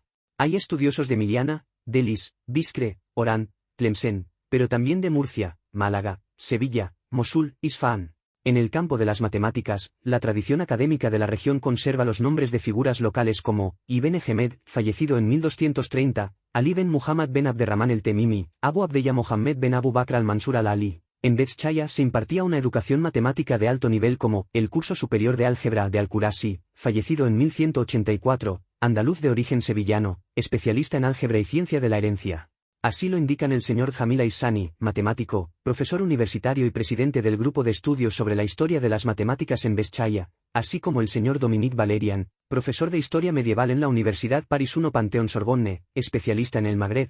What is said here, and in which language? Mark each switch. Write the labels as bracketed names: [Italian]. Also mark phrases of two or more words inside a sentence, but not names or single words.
[Spanish] Hay estudiosos de Miliana, Delis, Biskre, Orán, Tlemcen, pero también de Murcia, Málaga, Sevilla, Mosul, Isfahán. En el campo de las matemáticas, la tradición académica de la región conserva los nombres de figuras locales como Ibn Ehemed, fallecido en 1230, Ali ben Muhammad ben Abderrahman el-Temimi, Abu Abdella Mohammed ben Abu Bakr al-Mansur al-Ali. En Betchaya se impartía una educación matemática de alto nivel como el curso superior de álgebra de Al-Qurasi, fallecido en 1184, andaluz de origen sevillano, especialista en álgebra y ciencia de la herencia. Así lo indican el señor Jamil Aissani, matemático, profesor universitario y presidente del grupo de estudios sobre la historia de las matemáticas en Betchaya, así como el señor Dominique Valerian, profesor de historia medieval en la Universidad Paris I Panthéon-Sorbonne, especialista en el Magreb.